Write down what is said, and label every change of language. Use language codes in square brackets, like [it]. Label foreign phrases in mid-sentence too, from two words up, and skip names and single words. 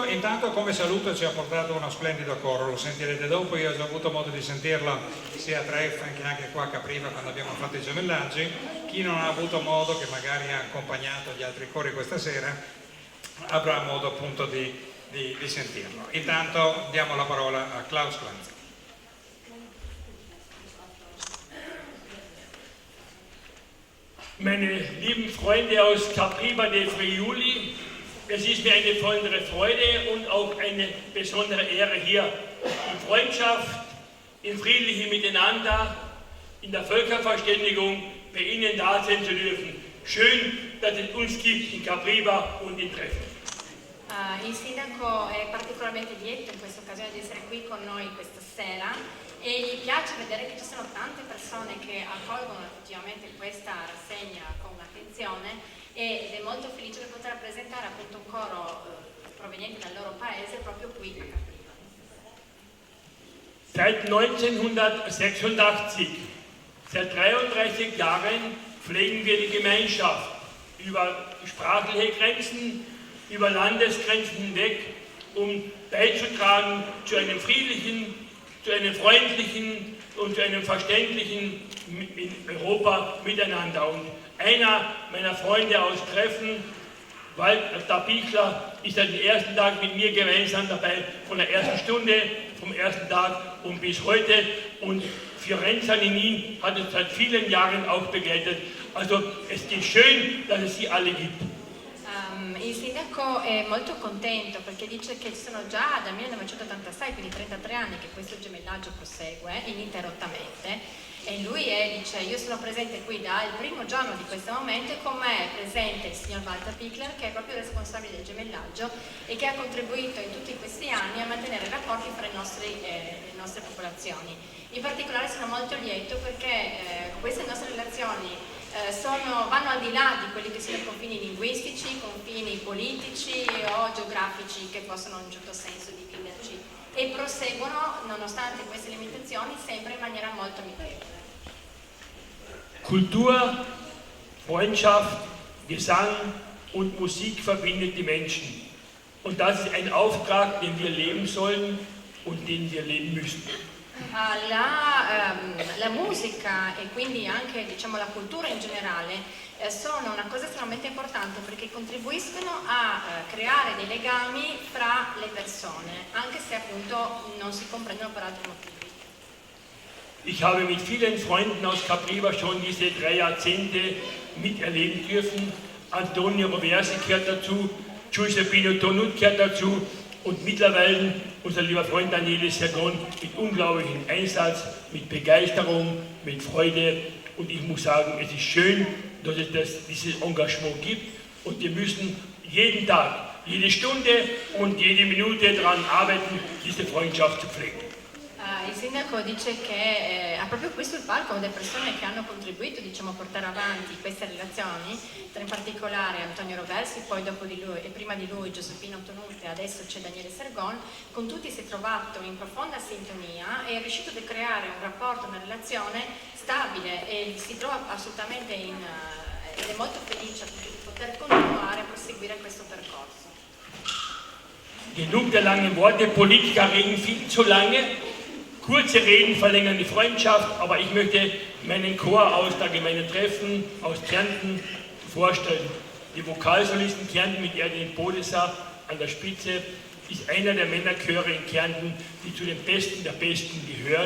[it] Intanto, come saluto, ci ha portato uno splendido coro, lo sentirete dopo. Io ho già avuto modo di sentirlo sia a Treffen che anche qua a Capriva quando abbiamo fatto i gemellaggi. Chi non ha avuto modo, che magari ha accompagnato gli altri cori questa sera, avrà modo appunto di sentirlo. Intanto diamo la parola a Klaus Clancy. [de] Meine lieben Freunde aus Capriva de Friuli, es ist mir eine besondere Freude und auch eine besondere Ehre, hier in Freundschaft, in friedlichem Miteinander, in der Völkerverständigung bei Ihnen da sein zu dürfen. Schön, dass es uns gibt in Capriva und in Treffen. [it] Il sindaco è particolarmente lieto in questa occasione di essere qui con noi questa sera e gli piace vedere che ci sono tante persone che accolgono effettivamente questa rassegna con attenzione ed è molto felice di poter rappresentare appunto un coro proveniente dal loro paese proprio qui a Capriva. [de] Seit 1986, seit 33 Jahren pflegen wir die Gemeinschaft über sprachliche Grenzen, über Landesgrenzen hinweg, um beizutragen zu einem friedlichen, zu einem freundlichen und zu einem verständlichen in Europa miteinander. Und einer meiner Freunde aus Treffen, Walter Bichler, ist seit dem ersten Tag mit mir gemeinsam dabei, von der ersten Stunde, vom ersten Tag und bis heute. Und Fiorenza Ninin hat uns seit vielen Jahren auch begleitet. Also es ist schön, dass es sie alle gibt. [it] Il sindaco è molto contento perché dice che ci sono già dal 1986, quindi 33 anni, che questo gemellaggio prosegue ininterrottamente e lui dice io sono presente qui dal primo giorno di questo momento e con me è presente il signor Walter Pichler che è proprio responsabile del gemellaggio e che ha contribuito in tutti questi anni a mantenere i rapporti fra le nostre popolazioni. In particolare sono molto lieto perché queste nostre relazioni vanno al di là di quelli che sono i confini linguistici, confini politici o geografici che possono in un certo senso dividerci e proseguono nonostante queste limitazioni sempre in maniera molto amichevole. [de] Kultur, Freundschaft, Gesang und Musik verbindet die Menschen. Und das ist ein Auftrag, den wir leben sollen und den wir leben müssen. [it] La musica e quindi anche diciamo, la cultura in generale sono una cosa estremamente importante perché contribuiscono a creare dei legami fra le persone, anche se appunto non si comprendono per altri motivi. [de] Ich habe mit vielen Freunden aus Capriva schon diese 3 Jahrzehnte miterleben dürfen. Antonio Roversi gehört dazu, Giuseppino Tonut gehört dazu. Und mittlerweile unser lieber Freund Daniele Sergon mit unglaublichem Einsatz, mit Begeisterung, mit Freude. Und ich muss sagen, es ist schön, dass es dieses Engagement gibt. Und wir müssen jeden Tag, jede Stunde und jede Minute daran arbeiten, diese Freundschaft zu pflegen. [it] Il sindaco dice che ha proprio qui sul palco delle persone che hanno contribuito diciamo, a portare avanti queste relazioni, tra in particolare Antonio Roversi, poi dopo di lui e prima di lui Giuseppino Tonuti e adesso c'è Daniele Sergon. Con tutti si è trovato in profonda sintonia e è riuscito a creare un rapporto, una relazione stabile e si trova assolutamente ed è molto felice appunto di poter continuare a proseguire questo percorso. [de] Genug der langen Worte, Politiker reden viel zu lange. Kurze Reden verlängern die Freundschaft, aber ich möchte meinen Chor aus der Gemeinde Treffen, aus Kärnten vorstellen. Die Vokalsolisten Kärnten mit Erdin Bodesser an der Spitze ist einer der Männerchöre in Kärnten, die zu den Besten der Besten gehören.